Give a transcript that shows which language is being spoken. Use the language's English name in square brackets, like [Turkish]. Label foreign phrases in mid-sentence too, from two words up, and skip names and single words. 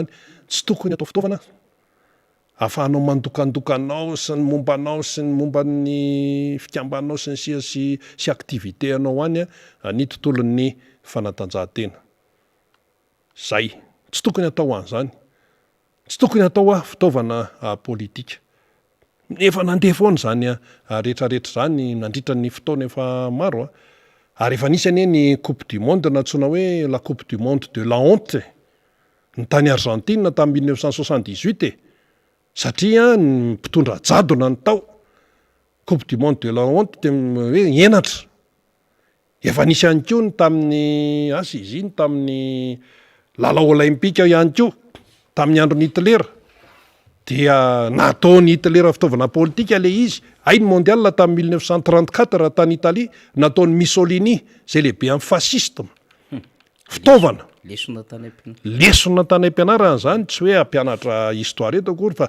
[Malagasy] Tsy tokony atao fitaovana ahafahanao mandokandokanao sy ny mombanao sy ny momba ny fikambanao sy ny sia sy activité anao any ny tontolon'ny fanatanjahantena. Zay tsy tokony atao an'izany. Tsy tokony atao fitaovana politika. Efa nandeha foana zany rehetrarehetra zany nandritra ny fotoana efa maro ary efa nisany ny [French] coupe du monde [Malagasy] natsoina hoe [French] la coupe du monde de la honte [Malagasy] ny tany Argentine tamin'ny 1978 satria ny mpitondra jadona ny tao [French] coupe du monde de la honte [Malagasy] dia hoe enatra efa nisy ihany koa ny tamin'ny asa izy iny tamin'ny lalao olympique ihany koa tamin'ny andron'ny Hitler dia nataony Hitler fitaovana politika le izy ay ny mondial tamin'ny 1934 tany Italie nataony Mussolini zay lehibe amin'ny fasciste fitaovana lesona tany am-pianarana zany tsy hoe ampianatra histoire eto akory fa